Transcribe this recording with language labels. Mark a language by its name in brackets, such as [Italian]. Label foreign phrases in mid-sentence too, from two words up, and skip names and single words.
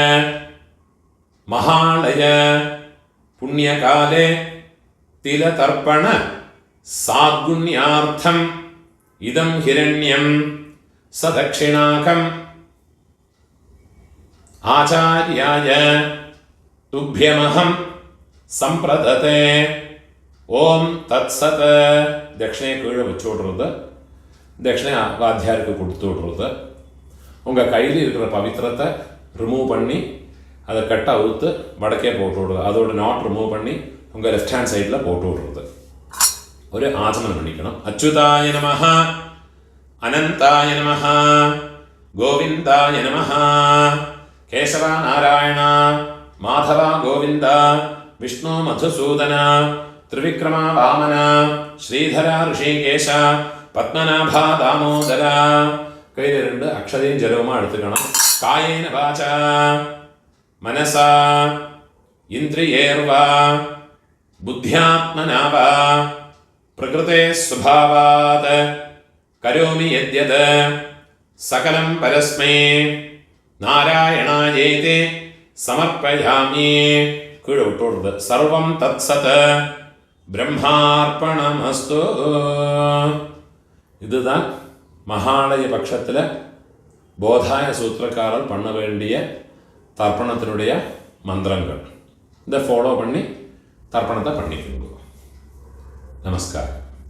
[Sanskrit] മഹാളയ പുണ്യകാലേ തിലതർപ്പണ സാദ്ഗുണ്യാർത്ഥം ഇദം ഹിരണ്യം സദക്ഷിണാകം ആചാര്യായ തുഭ്യമഹം സംപ്രദത്തെ. ഓം തത്സത്. [Tamil] தட்சிணையை கீழே வெச்சு விடுறது. தட்சிணை வாத்தியாருக்கு கொடுத்து விடுறது. உங்கள் கையில் இருக்கிற பவித்திரத்தை ரிமூவ் பண்ணி அதை கட்டை அவுத்து வடக்கே போட்டு விடுறது. அதோட [English] knot remove [Tamil] பண்ணி உங்கள் [English] left hand side [Tamil] போட்டு விடுறது. ஒரு ஆச்சமனம் பண்ணிக்கணும். [Sanskrit] அச்சுதாய நமஹ அனந்தாய நமஹ கோவிந்தாய நமஹ கேசவ நாராயண மாதவ கோவிந்த விஷ்ணு மதுசூதன ത്രിവിക്രമ വാമന ശ്രീധര ഋഷികേശ പത്മനാഭ ദാമോദര. [Tamil] கையில் 2 அட்சதையும் ஜலமுமா எடுத்துக்கணும். [Sanskrit] കായേന വാച മനസ ഇന്ദ്രിയേർവ ബുദ്ധ്യാത്മനാവ പ്രകൃതേ സ്വഭാവാത് കരോമി യദ്യത് സകലം പരസ്മൈ നാരായണായേതി സമർപ്പയാമി. [Tamil] கீழே விட்டுக்கொடுத்து. [Sanskrit] സർവം തത്സത് ബ്രഹ്മാർപ്പണമസ്തു. [Tamil] இதுதான் மகாலய பட்சத்தில் போதாய சூத்திரக்காரர் பண்ண வேண்டிய தர்ப்பணத்தினுடைய மந்திரங்கள். இதை ஃபாலோ பண்ணி தர்ப்பணத்தை பண்ணிக்கோங்க. நமஸ்காரம்.